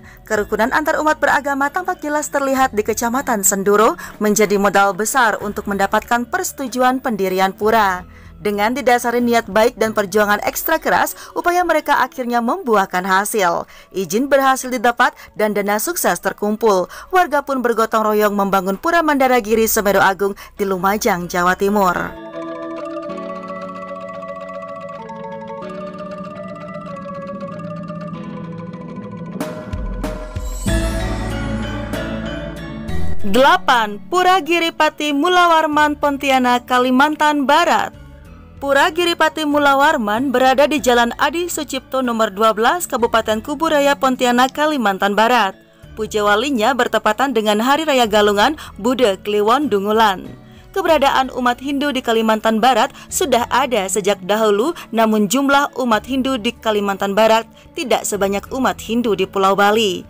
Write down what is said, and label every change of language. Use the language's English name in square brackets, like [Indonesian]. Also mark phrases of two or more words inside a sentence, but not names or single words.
[Indonesian] Kerukunan antar umat beragama tampak jelas terlihat di Kecamatan Senduro menjadi modal besar untuk mendapatkan persetujuan pendirian pura. Dengan didasari niat baik dan perjuangan ekstra keras, upaya mereka akhirnya membuahkan hasil. Izin berhasil didapat dan dana sukses terkumpul. Warga pun bergotong royong membangun Pura Mandaragiri Semeru Agung di Lumajang, Jawa Timur. Delapan. Pura Giripati Mulawarman, Pontianak, Kalimantan Barat. Pura Giripati Mulawarman berada di Jalan Adi Sucipto nomor 12, Kabupaten Kuburaya, Pontianak, Kalimantan Barat. Puja walinya bertepatan dengan Hari Raya Galungan Bude Kliwon Dungulan. Keberadaan umat Hindu di Kalimantan Barat sudah ada sejak dahulu, namun jumlah umat Hindu di Kalimantan Barat tidak sebanyak umat Hindu di Pulau Bali.